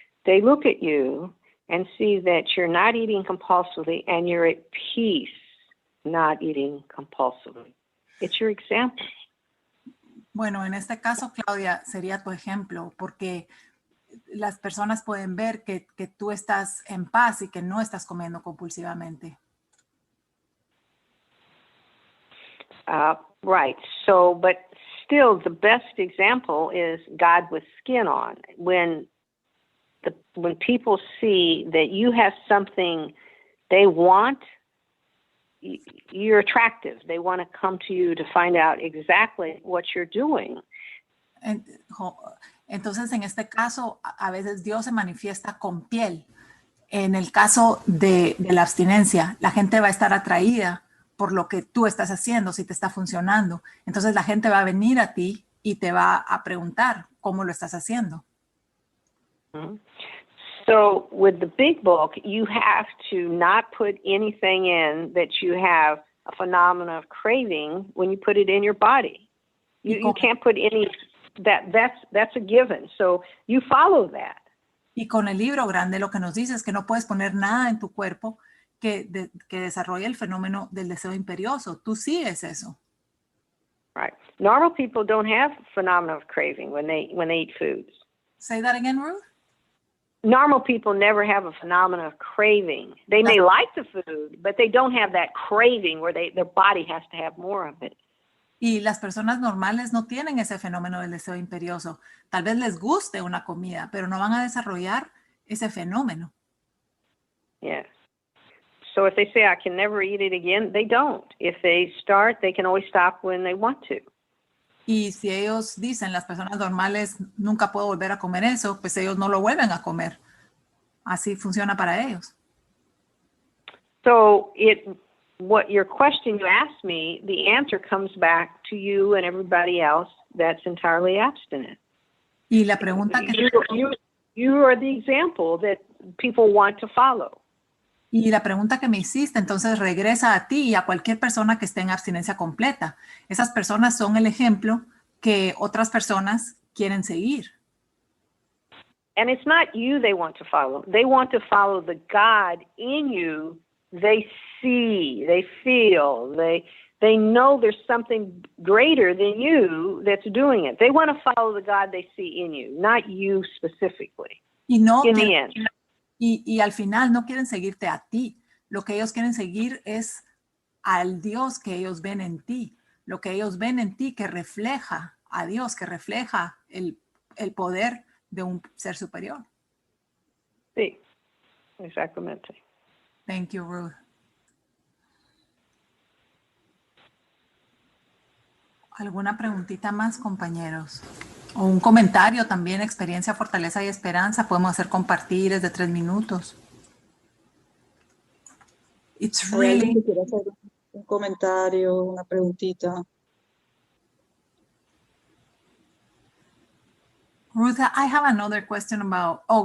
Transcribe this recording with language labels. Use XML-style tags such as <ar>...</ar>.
<en>They look at you and see that you're not eating compulsively and you're at peace not eating compulsively. It's your example.</en> <es>Bueno, en este caso, Claudia, sería tu ejemplo, porque las personas pueden ver que tú estás en paz y que no estás comiendo compulsivamente.</es> <en>Right. So, but still, the best example is God with skin on. When people see that you have something they want, you're attractive. They want to come to you to find out exactly what you're doing.</en> <es>Entonces, en este caso, a veces Dios se manifiesta con piel. En el caso de la abstinencia, la gente va a estar atraída por lo que tú estás haciendo, si te está funcionando. Entonces, la gente va a venir a ti y te va a preguntar cómo lo estás haciendo. Mm-hmm.</es> <en>So with the big book, you have to not put anything in that you have a phenomenon of craving when you put it in your body. You can't put any, that's a given. So you follow that.</en> <es>Y con el libro grande lo que nos dice es que no puedes poner nada en tu cuerpo que desarrolle el fenómeno del deseo imperioso. Tú sigues eso.</es> <en>Right. Normal people don't have phenomenon of craving when they eat foods. Say that again, Ruth. Normal people never have a phenomenon of craving. They may like the food, but they don't have that craving where their body has to have more of it.</en> <es>Y las personas normales no tienen ese fenómeno del deseo imperioso. Tal vez les guste una comida, pero no van a desarrollar ese fenómeno.</es> <en>Yes. So if they say, I can never eat it again, they don't. If they start, they can always stop when they want to.</en> <es>Y si ellos dicen, las personas normales, nunca puedo volver a comer eso, pues ellos no lo vuelven a comer. Así funciona para ellos.</es> <en>So what your question you asked me, the answer comes back to you and everybody else that's entirely abstinent.</en> <es>Y la pregunta que</es> <en>You are the example that people want to follow.</en> <es>Y la pregunta que me hiciste, entonces regresa a ti y a cualquier persona que esté en abstinencia completa. Esas personas son el ejemplo que otras personas quieren seguir.</es> <en>And it's not you they want to follow. They want to follow the God in you. They see, they feel, they know there's something greater than you that's doing it. They want to follow the God they see in you, not you specifically.</en> <es>Y no</es> <en>In the end.</en> <es>Y al final no quieren seguirte a ti. Lo que ellos quieren seguir es al Dios que ellos ven en ti. Lo que ellos ven en ti que refleja a Dios, que refleja el poder de un ser superior. Sí, exactamente.</es> <en>Thank you, Ruth.</en> <es>¿Alguna preguntita más, compañeros? O un comentario también, experiencia, fortaleza y esperanza. Podemos hacer compartires de 3 minutos.</es> <en>It's</en> <es>¿Hay alguien</es> <en>really...</en> <es>que quiera hacer un comentario, una preguntita?</es> <en>Ruth, I have another question about...</en>